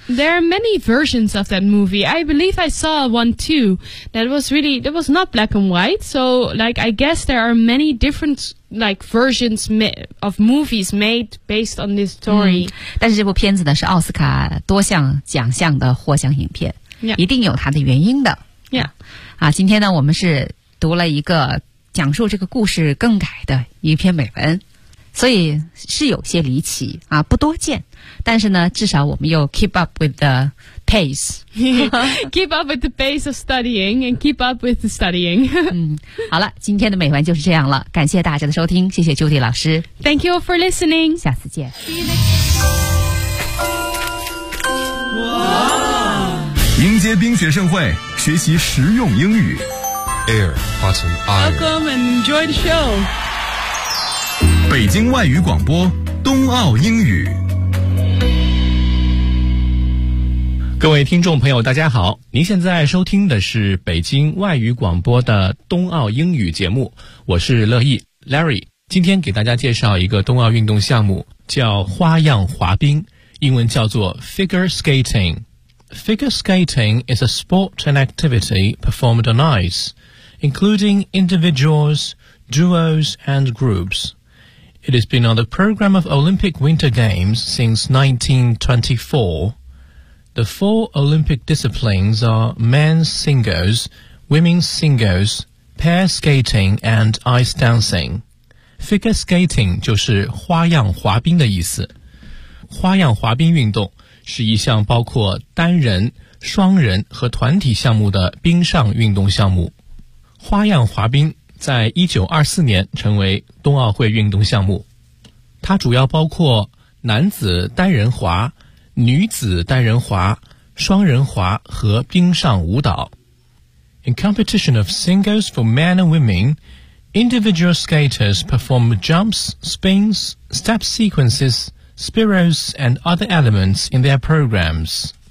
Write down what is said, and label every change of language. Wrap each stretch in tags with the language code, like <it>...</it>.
<en>There are many versions of that movie. I believe I saw one too. That was not black and white. So, like, I guess there are many different, like, versions of movies made based on this story.、嗯、</en> <zh>但是这部片子呢是奥斯卡多项奖项的获奖影片、</zh> <en>yeah.</en> <zh>一定有它的原因的。</zh> <en>Yeah.</en> <zh>啊，今天呢我们是读了一个讲述这个故事更改的一篇美文。所以是有些离奇啊，不多见，但是呢，至少我们又</zh> <en>keep up with the pace, keep up with the pace of studying and keep up with the studying.</en> <zh>嗯，好了，今天的美文就是这样了，感谢大家的收听，谢谢 Judy 老师</zh> <en>，Thank you for listening，</en> <zh>下次见。哇！迎接冰雪盛会，学习实用英语。</zh> <en>Air, button, iron. Welcome and enjoy the show.</en> <zh>北京外语广播冬奥英语各位听众朋友大家好您现在收听的是北京外语广播的冬奥英语节目我是乐意 Larry 今天给大家介绍一个冬奥运动项目叫花样滑冰英文叫做</zh> <en>Figure Skating Figure Skating is a sport and activity performed on ice including individuals, duos and groupsIt has been on the program of Olympic Winter Games since 1924. The four Olympic disciplines are men's singles, women's singles, pair skating and ice dancing.</en> <zh>Figure skating 就是花样滑冰的意思。花样滑冰运动是一项包括单人、双人和团体项目的冰上运动项目。花样滑冰在1924年成为冬奥会运动项目它主要包括男子单人滑女子单人滑双人滑和冰上舞蹈</zh> <en>In competition of singles for men and women individual skaters perform jumps, spins, step sequences, spirals and other elements in their programs</en>